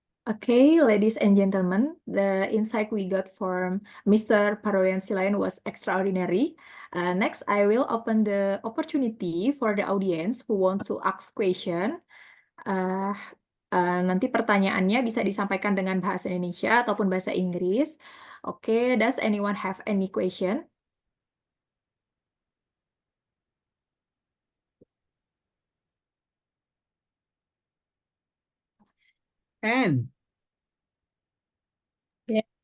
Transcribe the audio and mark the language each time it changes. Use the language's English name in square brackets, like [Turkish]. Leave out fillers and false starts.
[English] Okay, ladies and gentlemen, the insight we got from Mr. Parulian Silaen was extraordinary. Next, I will open the opportunity for the audience who wants to ask question. [Indonesian] Nanti pertanyaannya bisa disampaikan dengan bahasa Indonesia ataupun bahasa Inggris. [English] Oke, does anyone have any question? Anne. Yeah.